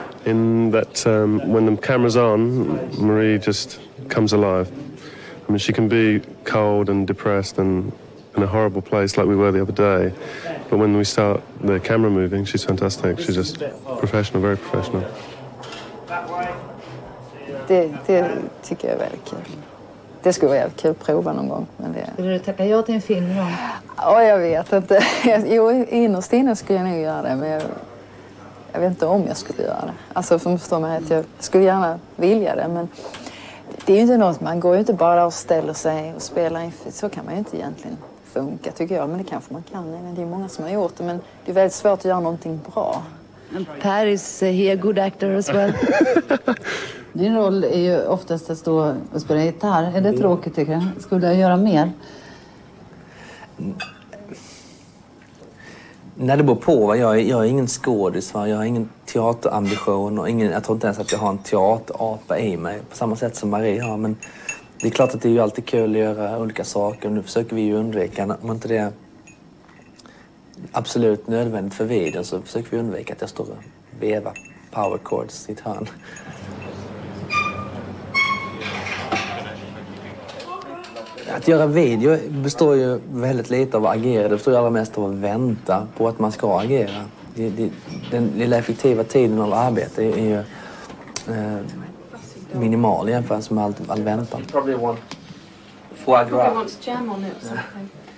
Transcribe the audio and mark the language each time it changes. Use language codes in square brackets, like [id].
[en] In that when the camera's on, Marie just comes alive. I mean, she can be cold and depressed and in a horrible place like we were the other day. But when we start the camera moving, she's fantastic. She's just professional, very professional. [sv] Det tycker jag är väldigt kul. Det skulle vara jävligt kul att prova någon gång. Men det... Skulle du tacka ja till en film då? Ja, jag vet inte. Jo, innerst inne skulle jag nog göra det. Men jag vet inte om jag skulle göra det. Alltså, för att förstå mig att jag skulle gärna vilja det. Men det är ju inte något, man går ju inte bara och ställer sig och spelar in. Så kan man ju inte egentligen funka, tycker jag. Men det kanske man kan. Det är många som har gjort det. Men det är väldigt svårt att göra någonting bra. [en] Per is here good actor as well. [sv] Din roll är ju oftast att stå och spela gitarr. Är det tråkigt, tycker jag? Skulle jag göra mer? När det beror på. Jag är ingen skådis. Jag har ingen teaterambition. Och jag tror inte ens att jag har en teaterapa i mig. På samma sätt som Marie har. Men det är klart att det är ju alltid kul att göra olika saker. Och nu försöker vi ju undvika. Om inte det är absolut nödvändigt för videon så försöker vi undvika att jag står och vevar power chords i ett hörn. Att göra video består ju väldigt lite av att agera. Det består ju allra mest av att vänta på att man ska agera. Den lilla effektiva tiden av arbete är ju minimal jämfört med all väntan. [en] Probably wants jam on it or something.